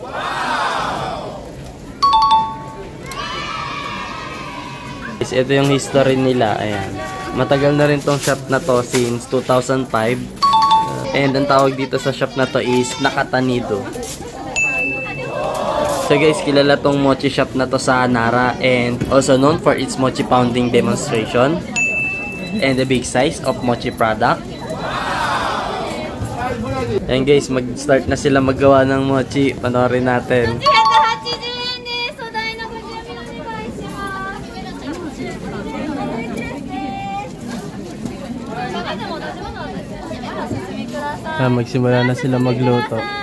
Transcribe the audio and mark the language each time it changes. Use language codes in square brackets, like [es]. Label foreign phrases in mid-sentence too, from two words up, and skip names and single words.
[tl] Ito yung history nila. Ayan. Matagal na rin tong shop na to since 2005. And ang tawag dito sa shop na to is Nakatanido. So guys, kilala tong mochi shop na to sa Nara [en] and also known for its mochi pounding demonstration and the big size of mochi product. [tl] And guys, mag-start na sila maggawa ng mochi. Panoorin natin. [ja] 880 円です。お代のご準備お願いします。 [tl] magsimula na sila magluto.